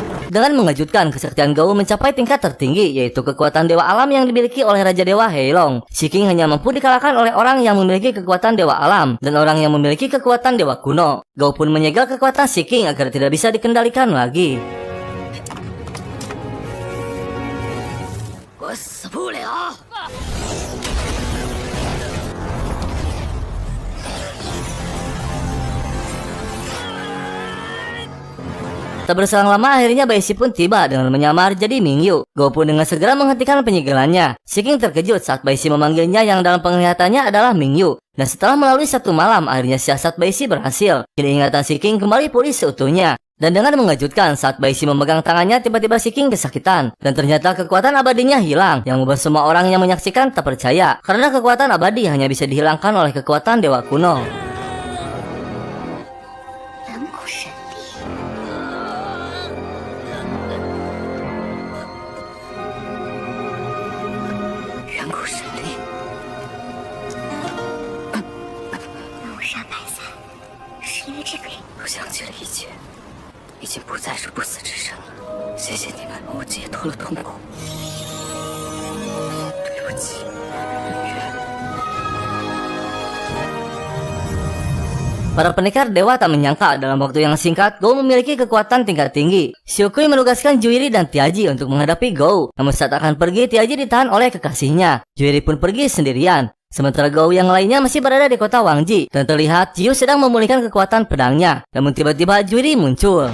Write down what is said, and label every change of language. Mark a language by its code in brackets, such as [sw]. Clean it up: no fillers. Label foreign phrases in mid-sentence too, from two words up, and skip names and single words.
[id] Dengan mengejutkan, kesaktian Gou mencapai tingkat tertinggi, yaitu kekuatan dewa alam yang dimiliki oleh Raja Dewa Heilong. Si King hanya mampu dikalahkan oleh orang yang memiliki kekuatan dewa alam dan orang yang memiliki kekuatan dewa kuno. Gou pun menyegel kekuatan si King agar tidak bisa dikendalikan lagi. [zh] 我死不了。 [id] Tak berselang lama akhirnya Baishi pun tiba dengan menyamar jadi Mingyu. Gou pun dengan segera menghentikan penyegelannya. Si King terkejut saat Baishi memanggilnya yang dalam penglihatannya adalah Mingyu. Dan setelah melalui satu malam akhirnya siasat Baishi berhasil. Kini ingatan si King kembali pulih seutuhnya. Dan dengan mengejutkan saat Baishi memegang tangannya tiba-tiba si King kesakitan. Dan ternyata kekuatan abadinya hilang. Yang membuat semua orang yang menyaksikan tak percaya. Karena kekuatan abadi hanya bisa dihilangkan oleh kekuatan dewa kuno. [zh] 远古神力。谋杀白伞，是因为这个人。我想起了一切，已经不再是不死之身了。谢谢你们，我解脱了痛苦。对不起，月。 [id] Para pendekar dewa tak menyangka dalam waktu yang singkat Gou memiliki kekuatan tingkat tinggi. Xiukui menugaskan Juiri dan Tiaji untuk menghadapi Gou. Namun saat akan pergi, Tiaji ditahan oleh kekasihnya. Juiri pun pergi sendirian. Sementara Gou yang lainnya masih berada di kota Wangji dan terlihat Jiu sedang memulihkan kekuatan pedangnya. Namun tiba-tiba Juiri muncul.